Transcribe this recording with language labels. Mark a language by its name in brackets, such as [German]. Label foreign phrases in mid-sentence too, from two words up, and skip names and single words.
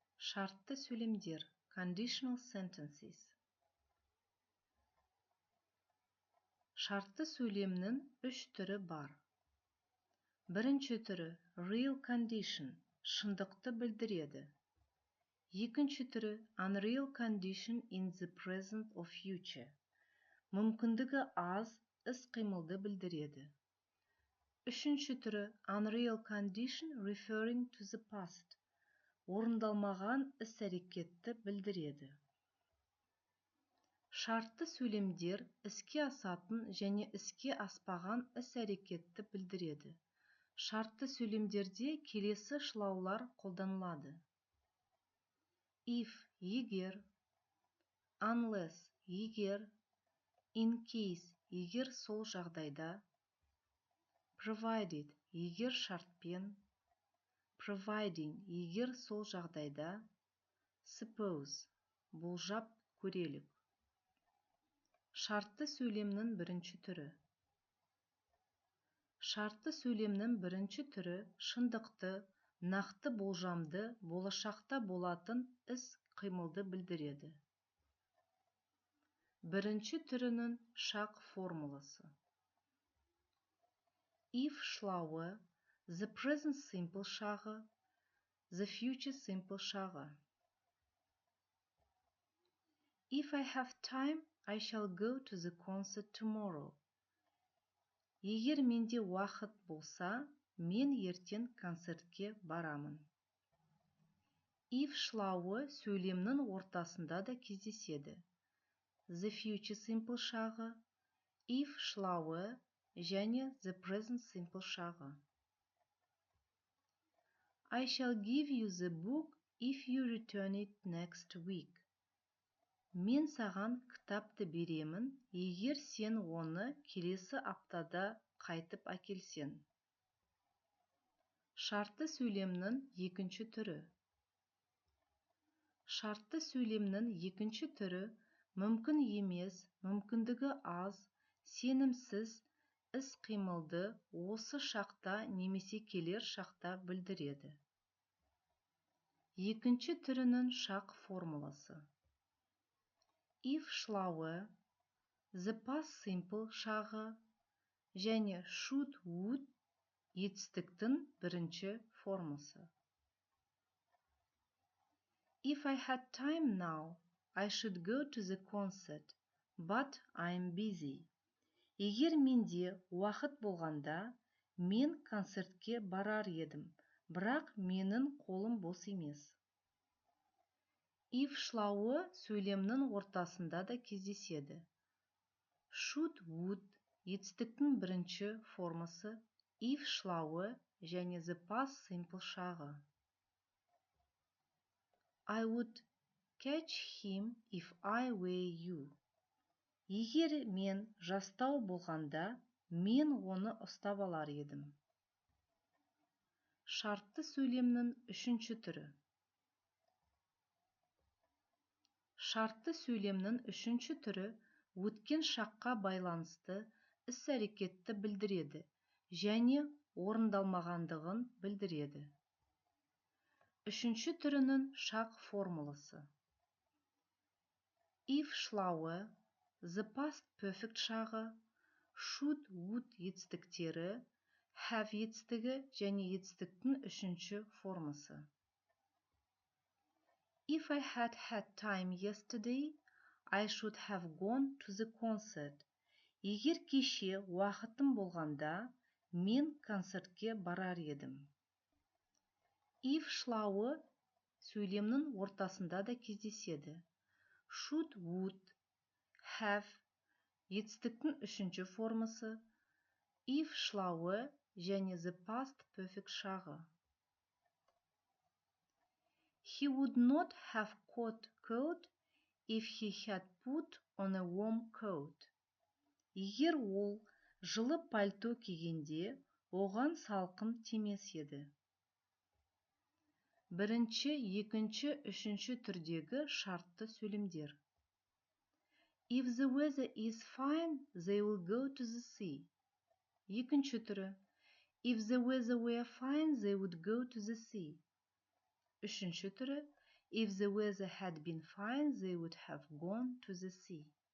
[Kazakh] Шартты сөйлемдер, [English] conditional sentences. [Kazakh] Шартты сөйлемнің үш түрі бар. Бірінші түрі [English] real condition, [Kazakh] шындықты білдіреді. Екінші түрі [English] unreal condition in the present or future, [Kazakh] мүмкіндігі аз іс-қимылды білдіреді. Үшінші түрі [English] unreal condition referring to the past, [Kazakh] орындалмаған іс-әрекетті білдіреді. Шартты сөйлемдер іске асатын және іске аспаған іс-әрекетті білдіреді. Шартты сөйлемдерде келесі шылаулар қолданылады. If, егер, unless, егер, [English] in case, [Kazakh] егер сол жағдайда, provided, егер шартпен, providing, егер сол жағдайда, suppose, болжап көрелік. Шартты сөйлемнің бірінші түрі. Шартты сөйлемнің бірінші түрі шындықты, нақты болжамды, болашақта болатын іс-қимылды білдіреді. Бірінші түрінің шақ формуласы. [English] If шылауы, the present simple шағы, the future simple шағы. If I have time, I shall go to the concert tomorrow. [Kazakh] Егер менде уақыт болса, мен ертең концертке барамын. If шылауы сөйлемнің ортасында да кездеседі. [English] The future simple шағы, if [Kazakh] шылауы және [English] the present simple шағы. I shall give you the book if you return it next week. [Kazakh] Мен саған кітапты беремін, егер сен оны келесі аптада қайтып әкелсең. Шартты сөйлемнің екінші түрі. Шартты сөйлемнің екінші түрі мүмкін емес, мүмкіндігі аз, сенімсіз іс-қимылды осы шақта немесе келер шақта білдіреді. Екінші түрінің шақ формуласы. If шылауы, [English] the past simple [Kazakh] шағы және [English] should, would [Kazakh] етістіктің бірінші формасы. [English] If I had time now, I should go to the concert, but I'm busy. [Kazakh] Егер менде уақыт болғанда, мен концертке барар едім, бірақ менің қолым бос емес. If шылауы сөйлемнің ортасында да кездеседі. [English] Should, would [Kazakh] етістіктің бірінші формасы, if шылауы және [English] the past simple [Kazakh] шағы. [English] I would catch him if I were you. [Kazakh] Егер мен жастау болғанда, мен оны ұстап алар едім. Шартты сөйлемнің үшінші түрі. Шартты сөйлемнің үшінші түрі өткен шаққа байланысты іс-әрекетті білдіреді және орындалмағандығын білдіреді. Үшінші түрінің шақ формуласы. If шылауы, [English] the past perfect [Kazakh] шағы, [English] should, would [Kazakh] етістіктері, have етістігі және етістіктің үшінші формасы. [English] If I had had time yesterday, I should have gone to the concert. [Kazakh] Егер кеше уақытым болғанда, мен концертке барар едім. If шылауы сөйлемнің ортасында да кездеседі. [English] Should, would, have [Kazakh] етістіктің үшінші формасы, [English] if [Kazakh] шылауы және [English] the past perfect шағы. He would not have caught cold if he had put on a warm coat. [Kazakh] Егер ол жылы пальто кигенде, оған салқын тимес еді. Бірінші, екінші, үшінші түрдегі шартты сөйлемдер. [English] If the weather is fine, they will go to the sea. [Kazakh] Екінші түрі. [English] If the weather were fine, they would go to the sea. [Kazakh] Үшінші түрі. [English] If the weather had been fine, they would have gone to the sea.